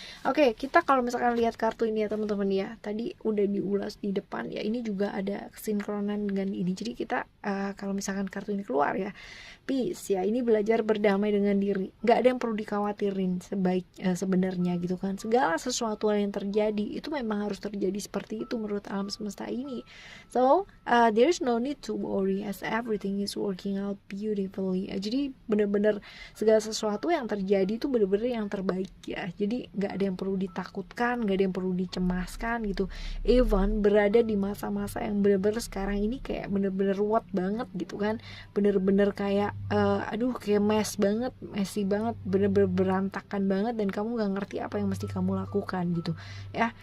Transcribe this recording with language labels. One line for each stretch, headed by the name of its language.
Indonesian: Oke, kita kalau misalkan lihat kartu ini ya teman-teman ya, tadi udah diulas di depan ya, ini juga ada kesinkronan dengan ini. Jadi kita kalau misalkan kartu ini keluar ya, Peace ya, ini belajar berdamai dengan diri. Gak ada yang perlu dikhawatirin sebenarnya gitu kan. Segala sesuatu yang terjadi itu memang harus terjadi seperti itu menurut alam semesta ini.
English: So there's no need to worry as everything is working out beautifully.
Indonesian: Jadi bener-bener segala sesuatu yang terjadi itu bener-bener yang terbaik ya. Jadi gak ada yang perlu ditakutkan, gak ada yang perlu dicemaskan gitu. Even berada di masa-masa yang bener-bener sekarang ini kayak bener-bener ruwet banget gitu kan, bener-bener kayak kayak messy banget, bener-bener berantakan banget, dan kamu gak ngerti apa yang mesti kamu lakukan gitu ya.